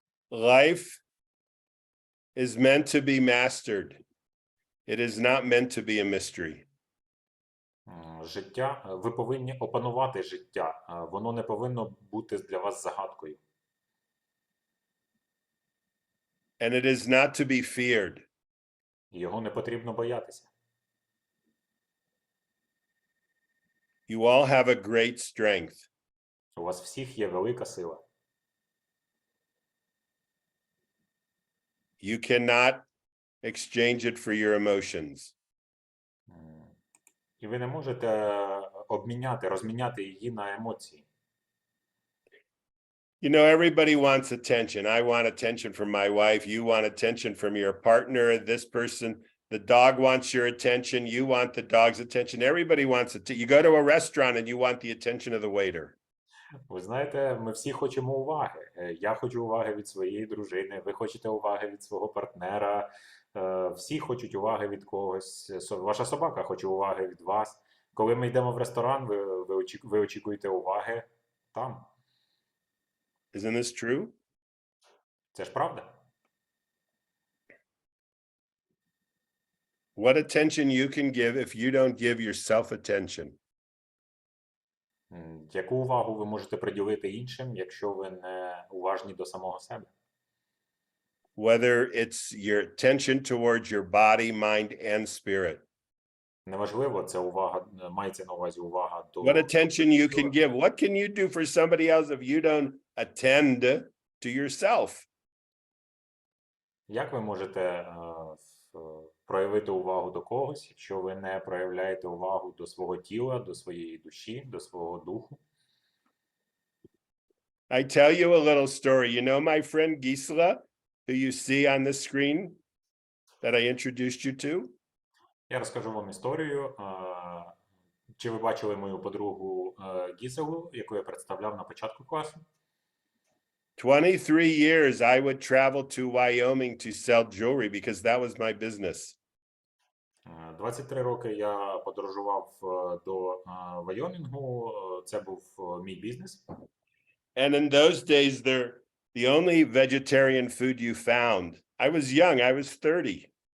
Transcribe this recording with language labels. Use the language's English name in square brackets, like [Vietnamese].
[English] Life is meant to be mastered. It is not meant to be a mystery. [Ukrainian] Життя, ви повинні опанувати життя. Воно не повинно бути для вас загадкою. [English] And it is not to be feared. [Ukrainian] Його не потрібно боятися. [English] You all have a great strength. [Ukrainian] У вас всіх є велика сила. [English] You cannot exchange it for your emotions. [Ukrainian] І ви не можете розміняти її на емоції. [English] You know, everybody wants attention. I want attention from my wife. You want attention from your partner. This person, the dog wants your attention. You want the dog's attention. Everybody wants it. You go to a restaurant and you want the attention of the waiter. [Ukrainian] Ви знаєте, ми всі хочемо уваги. Я хочу уваги від своєї дружини, ви хочете уваги від свого партнера, всі хочуть уваги від когось. Ваша собака хоче уваги від вас. Коли ми йдемо в ресторан, ви очікуєте уваги там. [English] Isn't this true? [Ukrainian] Це ж правда. [English] What attention you can give if you don't give yourself attention? [Ukrainian] Яку увагу ви можете приділити іншим, якщо ви не уважні до самого себе? [English] Whether it's your attention towards your body, mind, and spirit. [Ukrainian] Неважливо, це увага, мається на увазі увага до... [English] What attention you can give. What can you do for somebody else if you don't attend to yourself? [Ukrainian] Як ви можете проявити увагу до когось, якщо ви не проявляєте увагу до свого тіла, до своєї душі, до свого духу? [English] I tell you a little story. You know my friend Gisela, who you see on the screen that I introduced you to? [Ukrainian] Я розкажу вам історію. Чи ви бачили мою подругу Гіселу, яку я представляв на початку класу? [English] 23 years I would travel to Wyoming to sell jewelry because that was my business. [Ukrainian] 23 роки я подорожував до Вайомінгу, це був мій бізнес. [English] And in those days, the only vegetarian food you found, I was young, I was 30.